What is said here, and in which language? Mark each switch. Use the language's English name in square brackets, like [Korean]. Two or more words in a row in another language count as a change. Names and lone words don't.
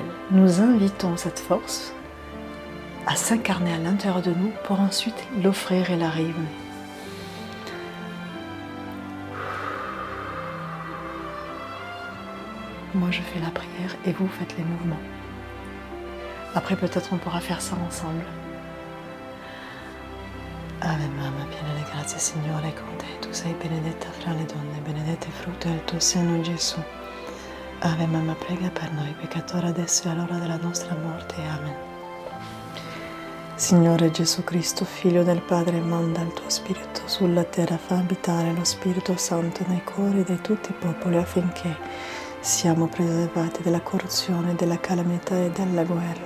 [French] Nous invitons cette force à s'incarner à l'intérieur de nous pour ensuite l'offrir et la rayonner. Moi je fais la prière et vous faites les mouvements. Après peut-être on pourra faire ça ensemble. [Italian] Ave Mamma piena di grazia, Signore è con te. Tu sei benedetta fra le donne, benedetto è il frutto del tuo seno, Gesù. Ave Mamma, prega per noi peccatori adesso e all'ora della nostra morte. Amen. Signore Gesù Cristo, Figlio del Padre, manda il tuo Spirito sulla terra, fa abitare lo Spirito Santo nei cuori di tutti i popoli affinché siamo preservati dalla corruzione, della calamità e della guerra.